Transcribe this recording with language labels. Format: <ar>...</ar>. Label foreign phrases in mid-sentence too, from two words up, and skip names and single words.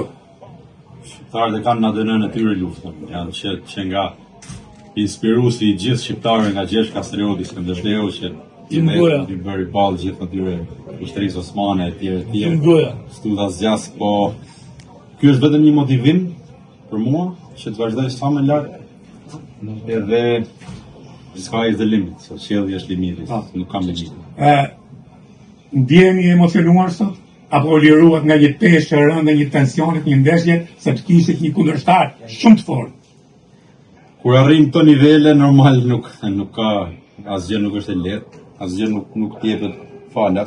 <sq>Shqiptarët e kanë në ADN-n e tyre luftën. Janë që nga inspiruesi I gjithë shqiptarëve nga Gjergj Kastrioti, Skënderbeu që I bëri ballë gjithë atyre ushtrisë osmane e tjerë. Studa zgjas, po ky është vetëm një motivim për mua që të vazhdoj sa më lart edhe</sq> <en>sky is the limit,</en> <sq>so qielli është limiti, nuk kam limit. Ndjeni emocionuar sot? Apo liruat nga një peshë e rëndë, një tensionit, një ndeshje, se të kishit një kundërshtar shumë të fortë? Kur arrin këto nivele, normal nuk ka, asgjë nuk është e lehtë, asgjë nuk t'jepet falas.</sq>